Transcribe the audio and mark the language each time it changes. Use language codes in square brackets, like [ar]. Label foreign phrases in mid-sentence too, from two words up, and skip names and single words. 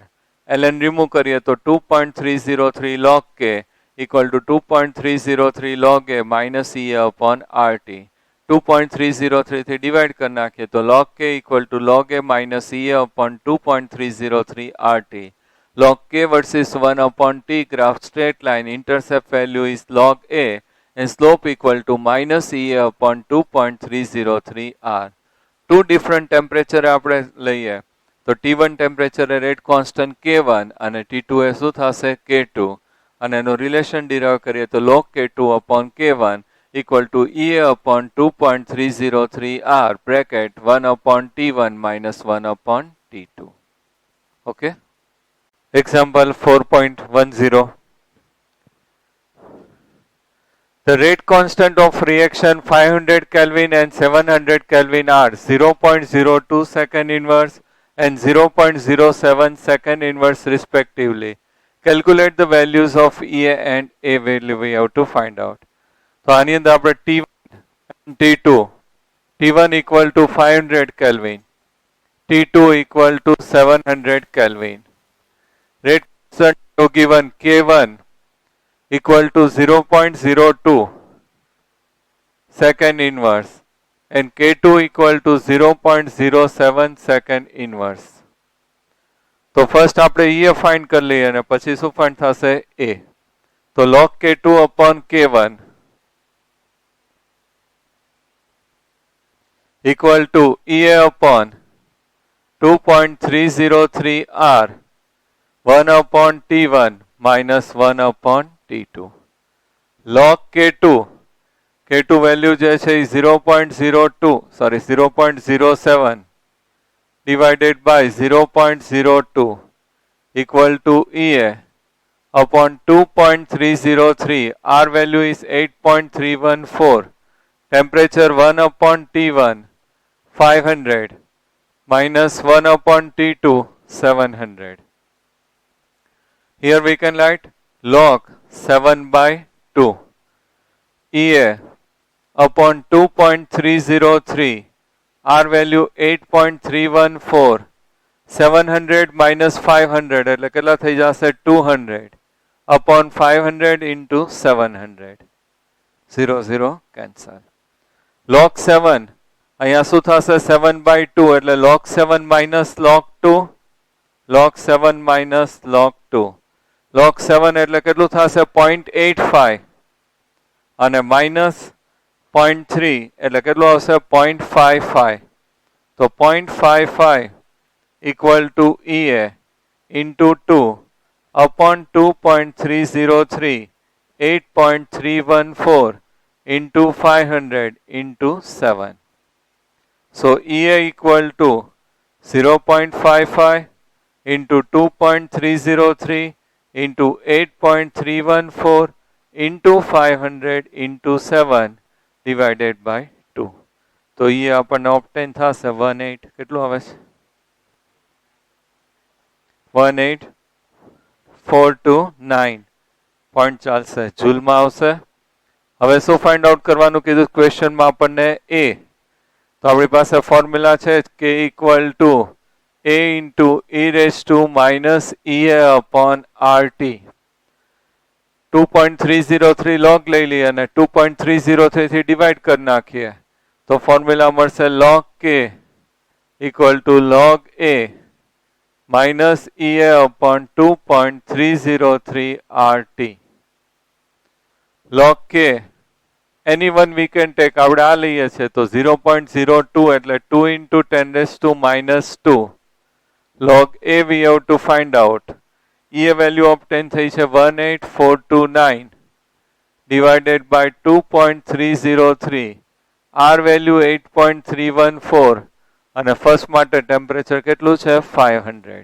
[en] ln [gu] રિમૂવ કરીએ તો [en] 2.303 log k equal to 2.303 log a minus EA upon RT. 2.303 [gu] થી ડિવાઇડ કરી નાખીએ તો [en] log k equal to log a minus EA upon 2.303 RT. Log k versus 1 upon t graph straight line, intercept value is log a and slope equal to minus EA upon 2.303 R. Two different temperature [gu] આપણે લઈએ તો [en] T1 temperature rate constant K1 [gu] અને T2 એ શું થશે? [en] K2. [gu] અને એનો રિલેશન ડિરાઇવ કરીએ તો [en] log K2 upon K1 equal to EA upon 2.303 R bracket 1 upon T1 minus 1 upon T2. Okay. Example 4.10. The rate constant of reaction 500 Kelvin and 700 Kelvin are 0.02 second inverse and 0.07 second inverse respectively. Calculate the values of EA and A value we have to find out. [gu] તો આની અંદર આપણે [en] T1 T2, T1 equal to 500 Kelvin, T2 equal to 700 Kelvin. Rate constant given K1 equal to 0.02 second inverse and K2 equal to 0.07 second inverse. [gu] તો ફર્સ્ટ આપણે EA ફાઇન્ડ કરી લઈએ અને પછી શું ફાઇન્ડ થશે? A. [en] તો log K2 upon K1 equal to EA upon 2.303 R 1 upon T1 minus 1 upon T2. Log K2, K2 value [gu] જે છે [en] 0.07 divided by 0.02 equal to EA upon 2.303. R value is 8.314. Temperature 1 upon T1 500 minus 1 upon T2 700. Here we can write log 7 by 2 EA upon 2.303 R value 8.314. [gu] 700 minus 500 એટલે કેટલા થઈ જશે 200 [en] upon 500 into 700. 0 0 cancel. log 7 [gu] અહીંયા શું થશે 7/2 એટલે [en] log 7 minus log 2. log 7 minus log 2. log 7 [gu] એટલે કેટલું થશે 0.85 અને minus 0.3 એટલે કેટલું આવશે 0.55. [en] તો 0.55 equal to EA into 2 upon 2.303 8.314 into 500 into 7. So EA equal to 0.55 into 2.303 into 8.314 into 500 into 7 divided by 2. [gu] તો એ આપણને ઓપ્ટેન થશે 18 કેટલું આવે છે 18429 પોઈન્ટ ચાલશે જૂલમાં આવશે. હવે શું [en] find out [gu] કરવાનું કીધું ક્વેશ્ચનમાં આપણને એ તો આપણી પાસે ફોર્મ્યુલા છે કે [en] equal to a into e raised to minus ea upon rt. 2.303 log [gu] લઈ લઈએ અને 2.303 થી ડિવાઈડ કરી નાખીએ તો ફોર્મ્યુલા મળશે [en] log k equal to log a minus ea upon 2.303 rt. log k anyone we can take [gu] આપણે આ લઈએ છે તો 0.02 એટલે [en] 2 into 10 raised to minus 2. log a we have to find out. E value obtain [gu] થઈ છે [en] 18429 divided by 2.303. R value [gu] 8.314 અને ફર્સ્ટ માટે ટેમ્પરેચર કેટલું છે 500.